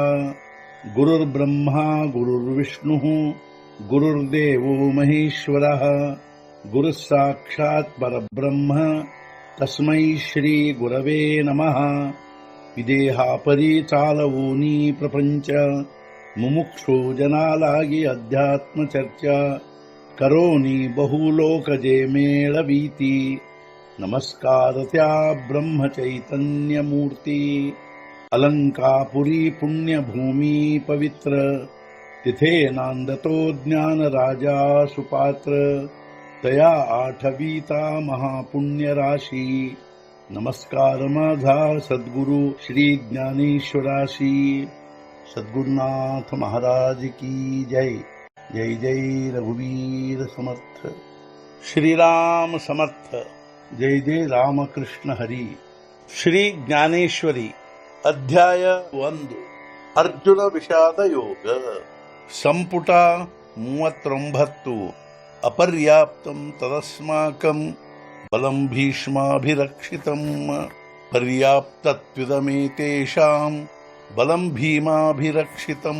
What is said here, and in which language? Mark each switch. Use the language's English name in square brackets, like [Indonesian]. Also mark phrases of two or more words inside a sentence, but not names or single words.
[Sanskrit] गुरुर्ब्रह्मा गुरुर्विष्णुः गुरुर्देवो महेश्वरः गुरुः साक्षात् परब्रह्म तस्मै श्री गुरवे नमः. [Marathi] विदेहापरि चालवूनी प्रपंच मुमुक्षु जनालागी अध्यात्म चर्चा करोनी बहुलोकजे मेळवीती. नमस्कार त्या ब्रह्म चैतन्य मूर्ती. अलंकापुरी पुण्यभूमी पवित्र तिथे नांदतो ज्ञान राजा सुपात्र. तया आठवीता महापुण्य राशी. नमस्कार माझा सद्गुरु श्री ज्ञानेश्वराशी. [Hindi] सद्गुरुनाथ महाराज की जय. [Marathi] जय जय रघुवीर समर्थ. श्रीराम समर्थ. जय जय रामकृष्ण हरी. [Kannada] ಶ್ರೀ ಜ್ಞಾನೇಶ್ವರಿ ಅಧ್ಯಾಯ 1. ಅರ್ಜುನ ವಿಷಾದ ಯೋಗ. ಸಂಪುಟ 39. [Sanskrit] ಅಪರ್ಯಾಪ್ತಂ ತದಸ್ಮಾಕಂ ಬಲಂ ಭೀಷ್ಮಾಭಿರಕ್ಷಿತಂ ಪರ್ಯಾಪ್ತತ್ವಿದಮೇತೇಷಾಂ ಬಲಂ ಭೀಮಾಭಿರಕ್ಷಿತಂ.